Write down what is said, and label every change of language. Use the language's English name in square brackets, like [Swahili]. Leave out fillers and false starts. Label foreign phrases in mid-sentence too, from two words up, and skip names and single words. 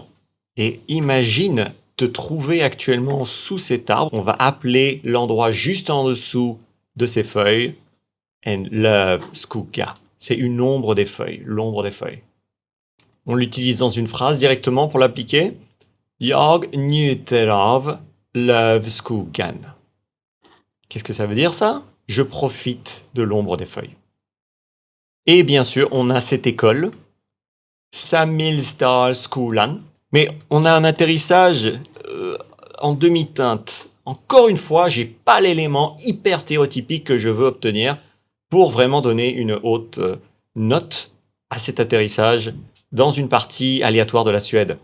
[French] Et imagine te trouver actuellement sous cet arbre. On va appeler l'endroit juste en dessous de ces feuilles [Swedish] en lövskugga. [French] C'est une ombre des feuilles, l'ombre des feuilles. On l'utilise dans une phrase directement pour l'appliquer. [Swedish] Jag njuter av lövskuggan. [French] Qu'est-ce que ça veut dire ça? Je profite de l'ombre des feuilles. Et bien sûr, on a cette école, Samilsdalsskolan, mais on a un atterrissage en demi-teinte. Encore une fois, j'ai pas l'élément hyper stéréotypique que je veux obtenir pour vraiment donner une haute note à cet atterrissage dans une partie aléatoire de la Suède.